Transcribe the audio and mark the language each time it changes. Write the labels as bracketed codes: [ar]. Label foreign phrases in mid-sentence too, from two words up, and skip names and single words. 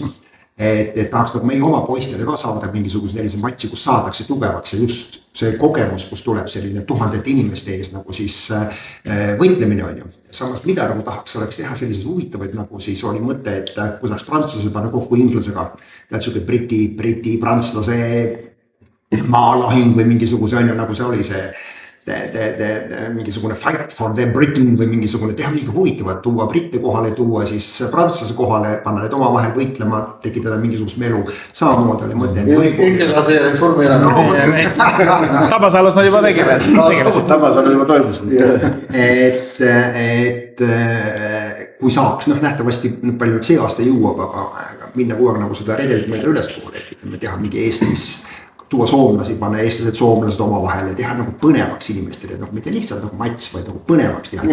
[et] Et tahaks nagu meie oma poistele ka saada mingisuguse sellise matši, kus saadakse tugevaks ja just see kogemus, kus tuleb selline tuhandete inimeste ees nagu siis võitlemine on ju. Samas mida nagu tahaks oleks teha selliseid huvitavaid nagu siis oli mõte, et kuidas prantslased panna kokku inglasega. Tähtsud, et briti, prantslase maalahing või mingisuguse on ju nagu see oli see mingisugune [en] fight for the Britain [et] või mingisugune teha mingi huvitavat, tuua britte kohale, tuua siis prantslase kohale, panna need omavahel võitlema, tekitada mingisugust melu. Samamoodi oli mõte. Ekrelase ja Reformierakonna. Tabasalus nad juba tegelesid. Tabasalus juba toimus. Et kui saaks, nähtavasti palju see aasta jõuab, aga minna kogu aeg nagu seda redelit mõelda ülespoole, et ütleme teha mingi Eestis tuua soomlasi, panna eestlased, soomlased oma vahele, teha nagu põnevaks inimestele, mitte lihtsalt nagu mats, vaid nagu põnevaks teha.